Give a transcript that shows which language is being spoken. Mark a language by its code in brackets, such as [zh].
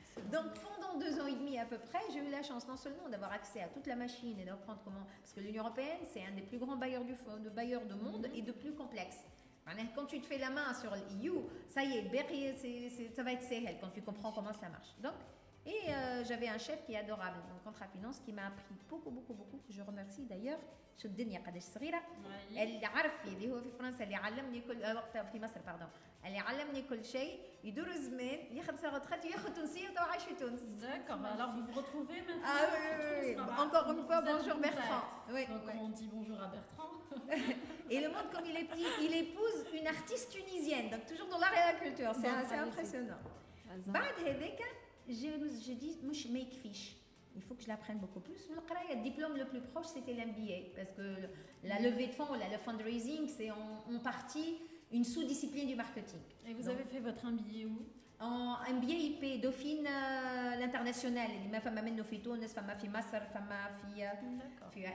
[fr] Donc pendant 2 ans et demi à peu près, j'ai eu la chance non seulement d'avoir accès à toute la machine et d'apprendre comment, parce que l'Union européenne c'est un des plus grands bailleurs du monde et de plus complexe. Quand tu te fais la main sur l'EU, ça y est, ça va être sérieux quand tu comprends comment ça marche. Donc, j'avais un chef qui est adorable, donc Contrafinance, qui m'a appris beaucoup, que je remercie d'ailleurs. [ar] شو الدنيا قداش صغيرة اللي عرف اللي هو في فرنسا اللي علمني كل وقتها في مصر اللي علمني كل شيء يدور زمان ياخذ [fr] sa retraite [ar] ياخذ تونسية وتو عايش في تونس. [fr] D'accord, alors vous vous retrouvez maintenant. Oui. Encore une fois, bonjour Bertrand. Oui. Donc on dit bonjour à Bertrand. Et le monde comme il est petit, il épouse une artiste tunisienne, donc toujours dans l'art et la culture, c'est assez impressionnant. [ar] بعد هذاك [fr] j'ai dit [ar] مش ما يكفيش. [fr] Il faut que je l'apprenne beaucoup plus. Le diplôme le plus proche, c'était l'MBA. Parce que la levée de fonds, le fundraising, c'est en partie une sous-discipline du marketing. Et vous avez fait votre MBA où? En MBA IP, Dauphine, l'international. Ma femme m'amène [ar] في تونس, [fr] femme [ar] في مصر, [fr] femme في...